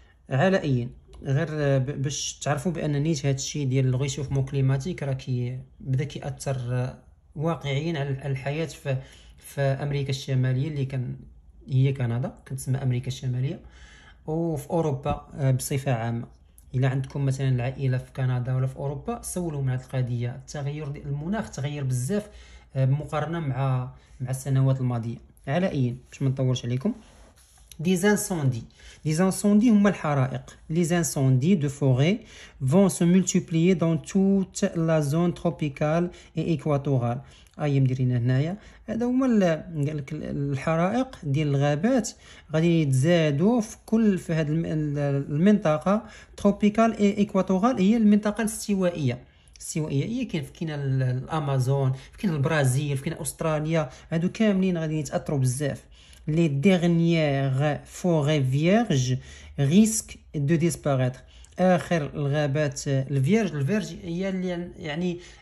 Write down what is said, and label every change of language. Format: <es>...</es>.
<ar>على اي غير باش تعرفوا بان نيت هذا الشيء ديال الغيشوفمون كليماتيك راه بدا كيأثر واقعيا على الحياه في امريكا الشماليه اللي هي كندا، كتسمى امريكا الشماليه، وفي اوروبا بصفه عامه. الا عندكم مثلا العائله في كندا ولا في اوروبا، سولوا على هذه القضيه. التغير ديال المناخ تغير بزاف مقارنه مع السنوات الماضيه. على اي باش ما نطولش عليكم، des incendies هما الحرائق.</ar> <fr>les incendies de forêt vont se multiplier dans toute la zone tropicale et équatoriale.</fr> <ar>مديرين هنايا هذا هما قال لك الحرائق ديال الغابات غادي يتزادوا في هذه المنطقه تروبيكال اي ايكواتورال، هي المنطقه الاستوائيه. هي كاين الامازون، كاين البرازيل، كاين استراليا، هادو كاملين غادي يتاثروا بزاف.</ar> <fr>les dernières forêts vierges risquent de disparaître.</fr> <ar>آخر الغابات الفيرج هي اللي يعني</ar>